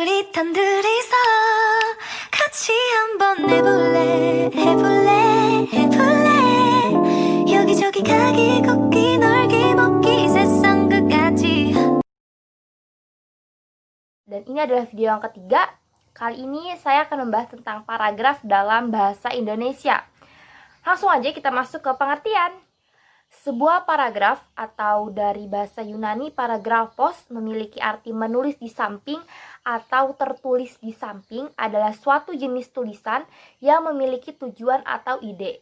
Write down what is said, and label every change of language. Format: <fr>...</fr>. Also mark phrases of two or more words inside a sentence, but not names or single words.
<ko>단 둘이서 같이 한번 해볼래 여기저기 가기 걷기 놀기 먹기 세상 끝까지.</ko> <id>Dan ini adalah video yang ketiga. Kali ini saya akan membahas tentang paragraf dalam bahasa Indonesia. Langsung aja kita masuk ke pengertian. Sebuah paragraf atau dari bahasa Yunani paragrafos memiliki arti menulis di samping atau tertulis di samping adalah suatu jenis tulisan yang memiliki tujuan atau ide.</id>